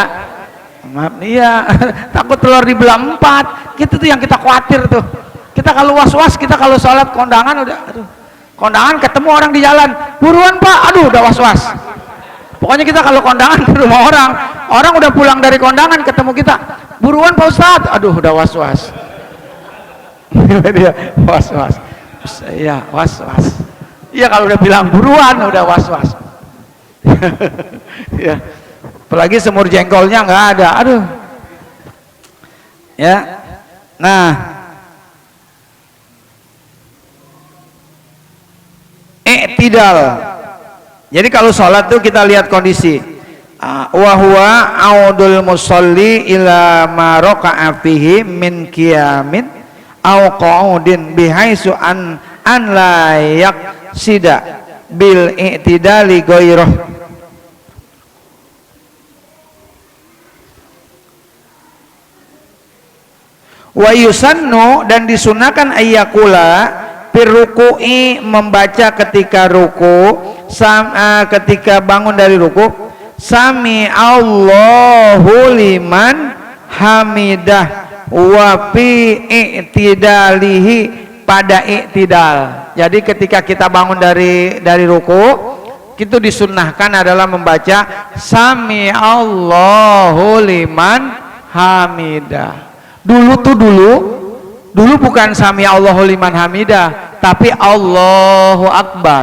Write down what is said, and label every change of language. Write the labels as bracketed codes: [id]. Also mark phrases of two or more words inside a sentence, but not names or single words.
[id] Maaf nih ya. Takut telur dibelah 4. Gitu tuh yang kita khawatir tuh. Kita kalau was-was, kita kalau sholat kondangan udah, aduh, kondangan ketemu orang di jalan, buruan Pak, aduh udah was-was. Pokoknya kita kalau kondangan ke rumah orang udah pulang dari kondangan ketemu kita, buruan Pak Ustadz, aduh udah was-was. Dia was-was. Iya was-was. Iya kalau udah bilang buruan udah was-was. Ya. Apalagi semur jengkolnya nggak ada, aduh. Ya, nah, i'tidal. Jadi kalau sholat tuh kita lihat kondisi. [ar] وهو عود المصلي إلى ما ركع فيه من قيام أو قعود بحيث أن لا يقصد بالاعتدال غيره. ويسن, [id] dan disunahkan [ar] أن يقول في الركوع, [id] membaca ketika ruku, ketika bangun dari ruku, [ar] سمع الله لمن حمده وفي اعتداله, [id] pada i'tidal. Jadi ketika kita bangun dari ruku, itu disunnahkan adalah membaca [ar] سمع الله لمن حمده. [id] Dulu bukan [ar] سمع الله لمن حمده, [id] tapi [ar] الله أكبر.